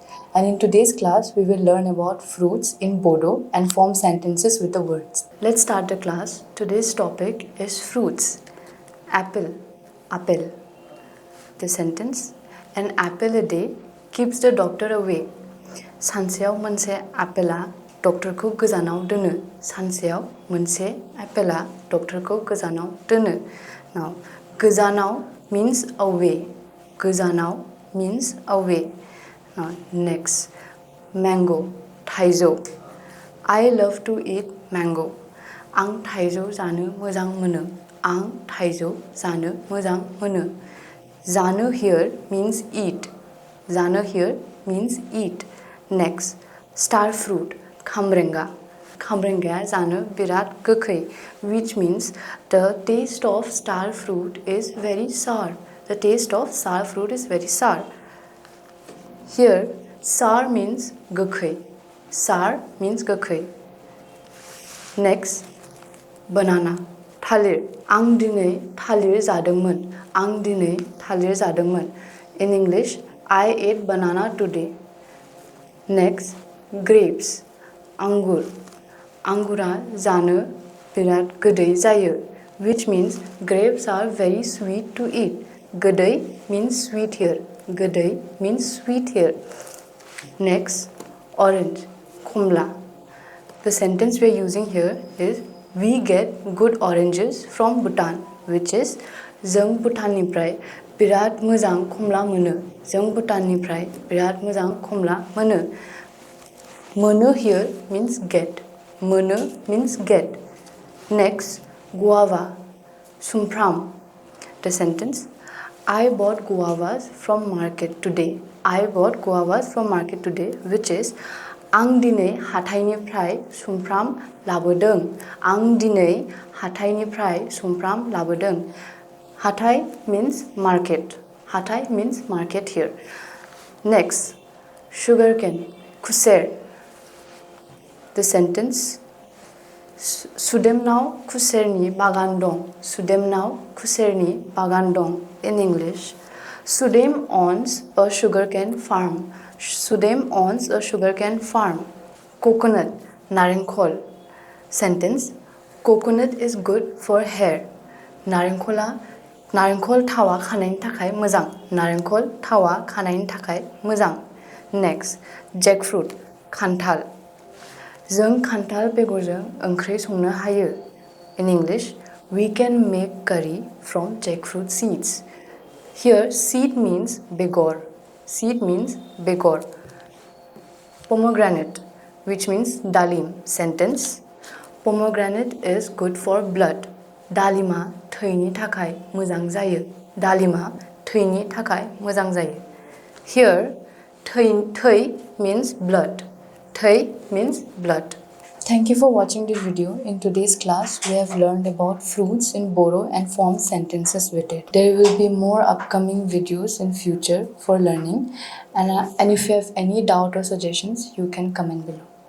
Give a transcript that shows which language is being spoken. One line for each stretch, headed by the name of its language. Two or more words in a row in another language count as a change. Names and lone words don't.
English: And in today's class, we will learn about fruits in Bodo and form sentences with the words. Let's start the class. Today's topic is fruits. Apple, apple. The sentence, an apple a day keeps the doctor away.
Bodo: सानसेयाव मोनसे आपेला डक्टरखौ गोजानाव दोनो. सानसेयाव मोनसे आपेला डक्टरखौ गोजानाव दोनो.
English: Now,
Bodo: गोजानाव
English: means away.
Bodo: गोजानाव
English: means away. Now, next, mango, थाइजौ. I love to eat mango.
Bodo: आं थाइजौ जानो मोजां मोनो. आं थाइजौ जानो मोजां मोनो.
English: जानो here means eat. जानो here means eat. Next, star fruit, खामरेंगा.
Bodo: खामरेंगाया जानो बिराद गोखै,
English: which means the taste of star fruit is very sour. The taste of star fruit is very sour. Here, sour means गोखै. Sour means गोखै. Next, banana, थालिर.
Bodo: आं दिनै थालिर जादोंमोन. आं दिनै थालिर जादोंमोन.
English: In English, I ate banana today. Next, grapes, आंगुर.
Bodo: आंगुरा जानो बिराद गोदै जायो,
English: which means grapes are very sweet to eat. गोदै means sweet here. गोदै means sweet here. Next, orange, खमला. The sentence we are using here is we get good oranges from Bhutan, which is
Bodo: जों भुटाननिफ्राय बिराद मोजां खमला मोनो. जों भुटाननिफ्राय बिराद मोजां खमला मोनो.
English: मोनो here means get. मोनो means get. Next, guava, सुमफ्राम. The sentence, I bought guavas from market today. I bought guavas from market today, which is
Bodo: आं दिनै हाथाइनिफ्राय सुमफ्राम लाबोदों. आं दिनै हाथाइनिफ्राय सुमफ्राम लाबोदों.
English: हाथाइ means market. हाथाइ means market here. Next, sugarcane, खुसेर. The sentence,
Bodo: सुदेमनाव खुसेरनि बागान दं. सुदेमनाव खुसेरनि बागान दं.
English: In English, Sudem owns a sugarcane farm. Sudem owns a sugarcane farm. Coconut, नारेंखल. Sentence, coconut is good for hair.
Bodo: नारेंखल थावा खानायनि थाखाय मोजां. नारेंखल थावा खानायनि थाखाय मोजां.
English: Next, jackfruit, खान्थाल.
Bodo: जों खान्थाल बेगरजों ओंख्रि संनो हायो.
English: In English, we can make curry from jackfruit seeds. Here, seed means begor. Seed means begor. Pomegranate, which means dalim. Sentence, pomegranate is good for blood.
Bodo: दालिमा थैनि थाखाय मोजां जायो. दालिमा थैनि थाखाय मोजां जायो.
English: Here, थै means blood. थै means blood. Thank you for watching this video. In today's class, we have learned about fruits in Bodo and formed sentences with it. There will be more upcoming videos in future for learning. And if you have any doubt or suggestions, you can comment below.